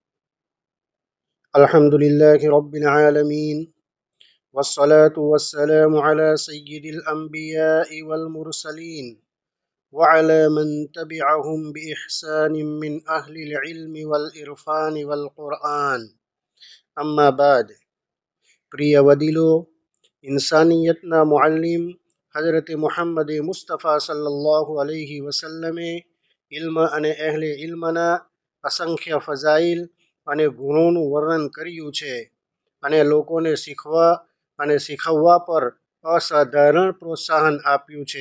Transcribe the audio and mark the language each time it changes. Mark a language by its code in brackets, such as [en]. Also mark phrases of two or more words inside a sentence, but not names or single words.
[ar] الحمد لله رب العالمين والصلاة والسلام على سيد الأنبياء والمرسلين وعلى من تبعهم بإحسان من أهل العلم والإرفان والقرآن. أما بعد. [gu] પ્રિય વડીલો, ઇન્સાનિયતના મુઅલ્લિમ હઝરત મુહમ્મદ મુસ્તફા [ar] صلى الله عليه وسلم [gu] ઇલ્મ અને અહેલે ઇલ્મના અસંખ્ય ફઝાઇલ અને ગુણોનું વર્ણન કર્યું છે અને લોકોને શીખવા અને શીખવવા પર અસાધારણ પ્રોત્સાહન આપ્યું છે.